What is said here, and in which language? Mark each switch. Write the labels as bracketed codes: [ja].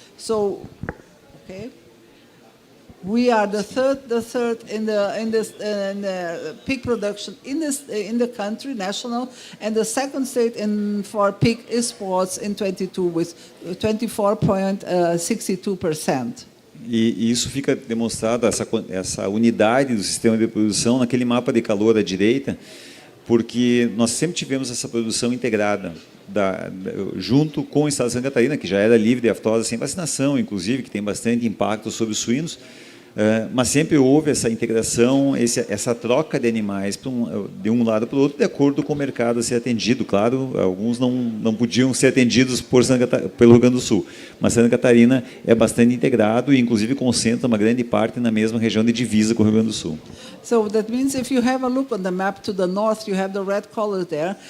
[en] So, okay. We are the third in the pig production in the country, national, and the second state for pig exports in 22 with 24.62%. [pt] E isso fica demonstrado, essa unidade do sistema de produção, naquele mapa de calor à direita, porque nós sempre tivemos essa produção integrada, junto com o Estado de Santa Catarina, que já era livre de aftosa sem vacinação, inclusive, que tem bastante impacto sobre os suínos, mas sempre houve essa integração, essa troca de animais de um lado para o outro, de acordo com o mercado a ser atendido. Claro, alguns não podiam ser atendidos pelo Rio Grande do Sul, mas Santa Catarina é bastante integrado e, inclusive, concentra uma grande parte na mesma região de divisa com o Rio Grande do Sul. [en] So that means if you have a look on the map to the north, you have the red color there.